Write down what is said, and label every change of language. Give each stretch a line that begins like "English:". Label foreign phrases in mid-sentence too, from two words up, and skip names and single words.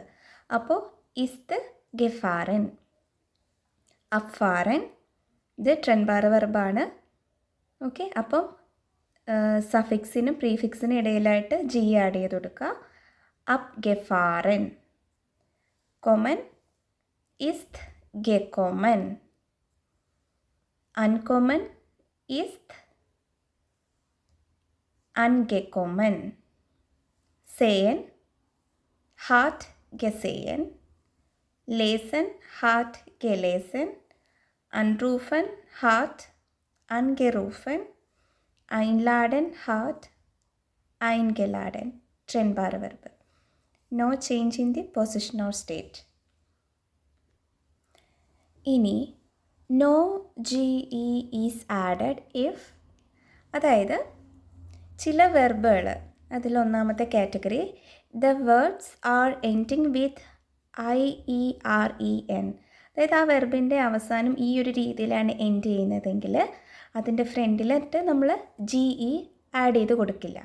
Malayalam: അപ്പോൾ
German: ist gefahren. Abfahren
Malayalam: ഇത് ട്രെൻബാർ വെർബാണ്. ഓക്കെ. അപ്പം സഫിക്സിനും പ്രീഫിക്സിനും ഇടയിലായിട്ട് ജി ആഡ് ചെയ്ത് കൊടുക്കുക.
German: ab gefahren. Kommen ist gekommen. Uncommon, ist angekommen. Sehen, hat gesehen. Lesen, hat gelesen. Anrufen, hat angerufen. Einladen, hat eingeladen. Trennbare Verb.
English: No change in the position or state. ഇനി no GE is added if,
Malayalam: അതായത് ചില വെർബുകൾ, അതിലൊന്നാമത്തെ കാറ്റഗറി
English: the words are ending with
Malayalam: IEREN, അതായത് ആ വെർബിൻ്റെ അവസാനം ഈ ഒരു രീതിയിലാണ് എൻഡ് ചെയ്യുന്നതെങ്കിൽ അതിൻ്റെ ഫ്രണ്ടിലിട്ട് നമ്മൾ GE ആഡ് ചെയ്ത് കൊടുക്കില്ല.